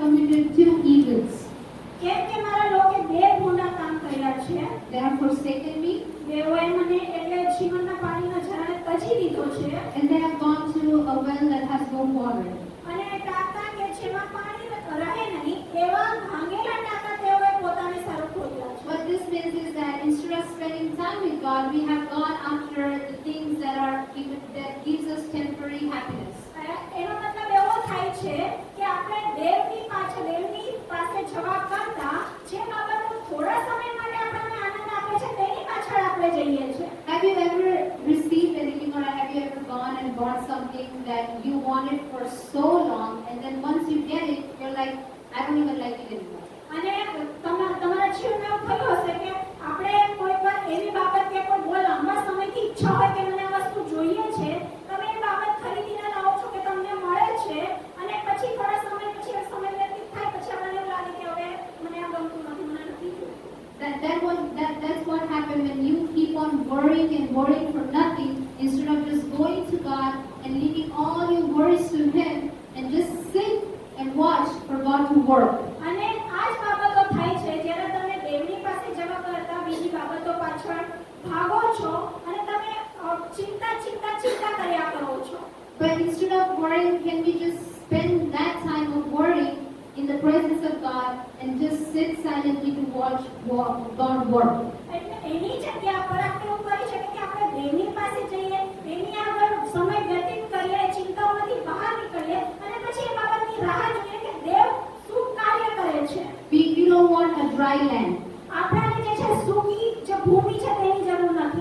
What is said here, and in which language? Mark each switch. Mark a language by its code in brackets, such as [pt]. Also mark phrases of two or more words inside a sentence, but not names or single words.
[en] between two evils. [gu] કેમ કે મારા લોકે બે ગુના કામ કર્યા છે. [en] They have forsaken me, [gu] તેઓએ મને એટલે જીવનના પાણીનો ઝરણે તજી દીધો છે [en] and they have gone to a well that has no water. [gu] અને ટાંકા કે જેમાં પાણી રહે નહીં એવા ભાંગેલા ટાંકા તેઓએ પોતાને સારું ખોદ્યા છે. [en] What this means is that instead of spending time with God, we have gone after the things that gives us temporary happiness. [gu] એનો મતલબ એવો થાય છે કે આપણે દેવની પાસે જવા કરતા જે બાબતો થોડા સમય માટે આપણને આનંદ આપે છે તેની પાછળ આપણે જઈએ છીએ. [en] Have you ever received anything, or have you ever gone and bought something that you wanted for so long, and then once you get it, you're like, I don't even like it anymore. [gu] અને તમારા જીવનમાં એવું થયું હશે કે આપણે કોઈ પણ એવી બાબત કે કોઈ બહુ લાંબા સમયથી ઈચ્છા હોય કે મને આ વસ્તુ જોઈએ છે, તમે એ બાબત ખરીદીને લાવો છો કે તમને મળે છે અને પછી થોડા સમય પછી સમય વ્યતીત થાય પછી આપણને એવું લાગે કે હવે મને આ ગમતું નથી, મને નથી જોઈતું. [en] That's what happened when you keep on worrying and worrying for nothing, instead of just going to God and leaving all your worries to Him and just sit and watch for God to work. [gu] અને આ જ બાબતો થાય છે જ્યારે તમે દેવની પાસે જવા કરતા બીજી બાબતો પાછળ ભાગો છો અને તમે ચિંતા કર્યા કરો છો. [en] But instead of worrying, can we just spend that time of worrying in the presence of God and just sit silently to watch God work? [gu] એટલે એની જગ્યા પર આપણે એવું કરી શકીએ કે આપણે દેવની પાસે જઈએ, એની આગળ સમય વ્યતીત કરીએ, ચિંતાઓમાંથી બહાર નીકળીએ અને પછી એ બાબતની રાહ જોઈએ કે દેવ શું કાર્ય કરે છે. [en] We don't want a dry land. [gu] આપણાને જે છે સૂકી જે ભૂમિ છે તેની જરૂર નથી.